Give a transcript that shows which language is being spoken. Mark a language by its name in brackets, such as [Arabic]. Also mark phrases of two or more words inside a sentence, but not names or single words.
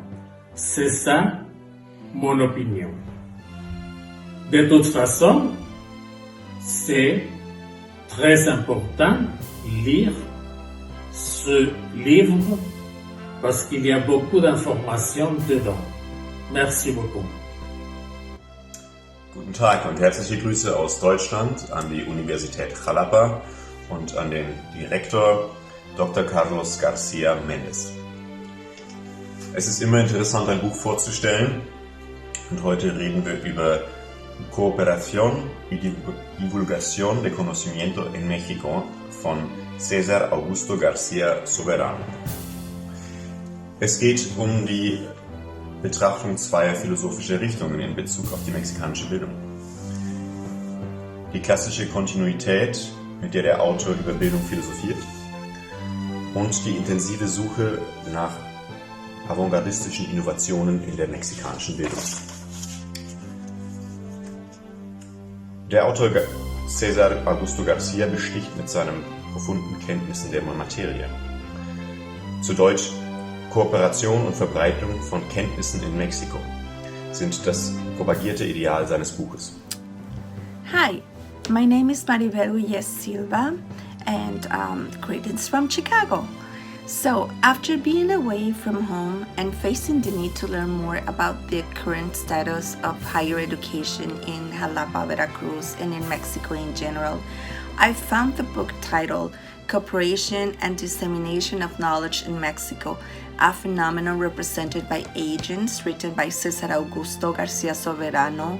[French] C'est ça mon opinion. De toute façon, c'est très important de lire ce livre parce qu'il y a beaucoup d'informations dedans. Merci beaucoup. [German] Guten Tag und herzliche Grüße aus Deutschland an die Universität Jalapa und an den Direktor Dr. Carlos García Méndez. Es ist immer interessant, ein Buch vorzustellen und heute reden wir über Cooperación y Divulgación de Conocimiento en México von César Augusto García Soberano. Es geht um die Betrachtung zweier philosophischer Richtungen in Bezug auf die mexikanische Bildung. die klassische Kontinuität, mit der der Autor über Bildung philosophiert, und die intensive Suche nach avantgardistischen Innovationen in der mexikanischen Bildung. Der Autor César Augusto García besticht mit seinen profunden Kenntnissen der Materie. Zu Deutsch: Kooperation und Verbreitung von Kenntnissen in Mexiko sind das propagierte Ideal seines Buches. [English] Hi, my name is Maribel Uyes Silva, and greetings from Chicago. So, after being away from home and facing the need to learn more about the current status of higher education in Jalapa, Veracruz, and in Mexico in general, I found the book titled Cooperation and Dissemination of Knowledge in Mexico, a phenomenon represented by agents, written by César Augusto García Soberano.